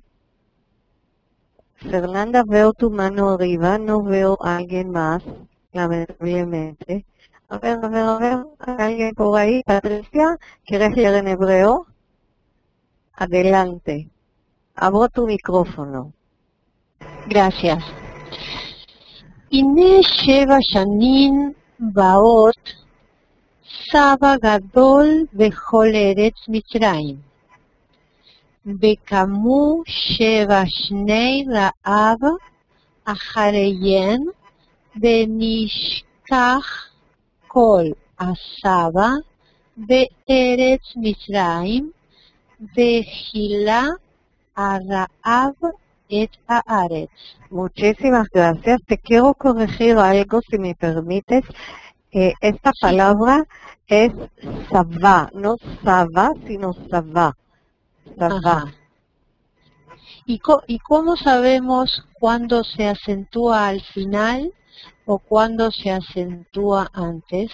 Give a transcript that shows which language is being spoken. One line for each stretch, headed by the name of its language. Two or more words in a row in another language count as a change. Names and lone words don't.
Spanish: Fernanda, veo tu mano arriba, no veo a alguien más, lamentablemente. A ver, ¿hay alguien por ahí? Patricia, ¿quieres leer en hebreo? Adelante. Abro tu micrófono. Gracias.
Hebrew: הנה 7 שנים באות סבא גדול בכל ארץ מצרים. וקמו 7 שני רעב אחריהן, ונשכח כל הסבא בארץ מצרים, וכילה הרעב את הארץ.
Spanish: Muchísimas gracias. Te quiero corregir algo, si me permites. Esta palabra es sabá, no sabá, sino sabá. Sabá. Ajá. ¿Y cómo sabemos cuándo se acentúa al final o cuándo se acentúa antes?